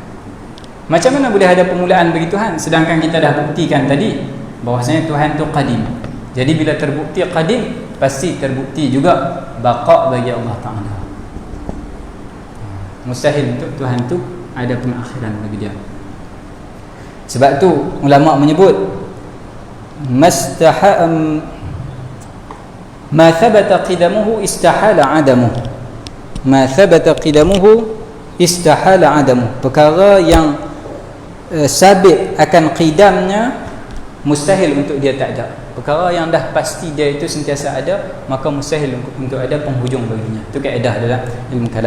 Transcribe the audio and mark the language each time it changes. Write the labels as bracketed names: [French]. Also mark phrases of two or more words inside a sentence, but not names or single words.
[Malay] Macam mana boleh ada permulaan bagi Tuhan, sedangkan kita dah buktikan tadi bahwasanya Tuhan tu qadim. Jadi bila terbukti qadim, pasti terbukti juga baqa bagi Allah Ta'ala. Mustahil untuk Tuhan tu ada pengakhiran bagi dia. Sebab tu ulama menyebut [Arabic] ما ثبت قدمه استحال عدمه. ما ثبت قدمه استحال عدمه. [Malay] Perkara yang sabit akan qidamnya, mustahil untuk dia tak ada. Perkara yang dah pasti dia itu sentiasa ada, maka mustahil untuk ada penghujung baginya. Itu kaedah dalam ilmu kalam.